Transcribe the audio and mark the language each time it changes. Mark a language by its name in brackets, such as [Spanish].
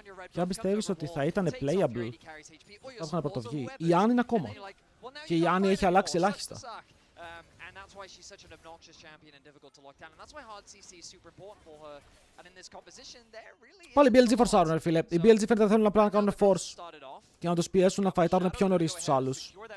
[Greek] Ποια πιστεύεις ότι θα ήταν playable? Θα έχουν πρωτοβγεί. Η Anne είναι ακόμα. Και η Anne έχει αλλάξει ελάχιστα. [English] And that's why she's such an obnoxious champion and difficult to lock down. And that's why hard CC is super important for her. And in this composition, there really is... [Greek] Πάλι οι BLG φορσάρουν, ρε φίλε. Οι BLG φαίνεται θέλουν απλά να κάνουν force και να τους πιέσουν να φαϊτάρουν πιο νωρίς τους άλλους.